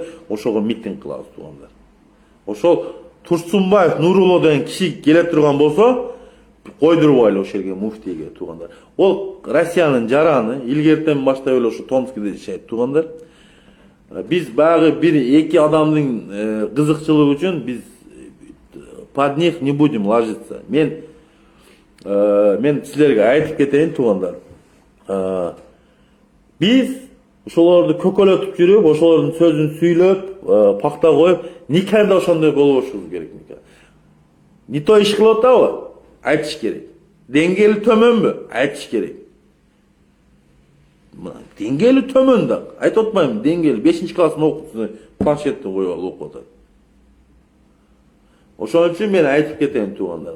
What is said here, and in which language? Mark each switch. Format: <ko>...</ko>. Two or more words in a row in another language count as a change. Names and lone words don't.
<ky>Ошого митинг кылабыз туугандар. Ошол Турсунбаев Нурулло деген киши келе турган болсо койдурбайлы ошол жерге муфтийге туугандар. Ол Россиянын жараны, илгертен баштап эле ошо Томскиде жашайт туугандар. Биз багы 1-2 адамдын кызыкчылыгы үчүн биз</ky> <ru>под них не будем ложиться.</ru> <ky>Мен силерге айтып кетейин туугандар. Биз ошолорду көкөлөтүп жүрүп, ошолордун сөзүн сүйлөп, пакта коюп, никада ошондой болбошубуз керек никада.</ky> <ru>Не то</ru> <ky>иш кылып атабы? Айтыш керек. Деңгээли төмөнбү? Айтыш керек. Деңгээли төмөн да. Айтып атпаймынбы? Деңгээли 5-класстын окуучусу планшетти коюп алып окуп атат. Ошон үчүн мен айтып кетейин туугандар.</ky>